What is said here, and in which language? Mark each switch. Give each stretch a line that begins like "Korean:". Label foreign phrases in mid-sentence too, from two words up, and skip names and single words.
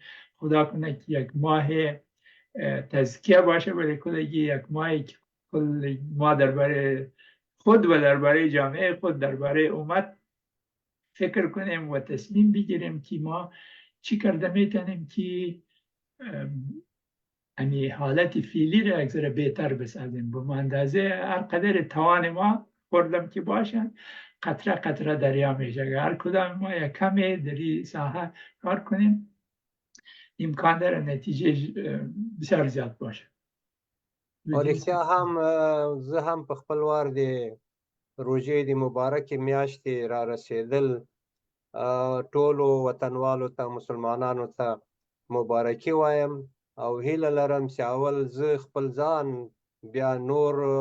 Persian: خدا کنه که یک ماه تزکیه باشه برای کلی، یک ماهی که کل ما درباره خود و درباره جامعه خود، درباره امت فکر کنیم و تصمیم بگیریم که ما چی کرده میتونیم که یعنی حالت فعلی را یک ذره بهتر بسازیم. به اندازه هر قدر توان ما خوردم که باشن، قطره قطره دریا میشه. هر کدام ما یک کمی در این ساحه کار کنیم، امکان داره نتیجه بسیار زیاد باشه.
Pashto: رښتیا هم زه هم په خپل وار د روژې د مبارکې میاشتې را رسېدل ټولو وطنوالو ته، مسلمانانو ته مبارکي وایم او هیله لرم چې اول زه خپل ځان، بیا نور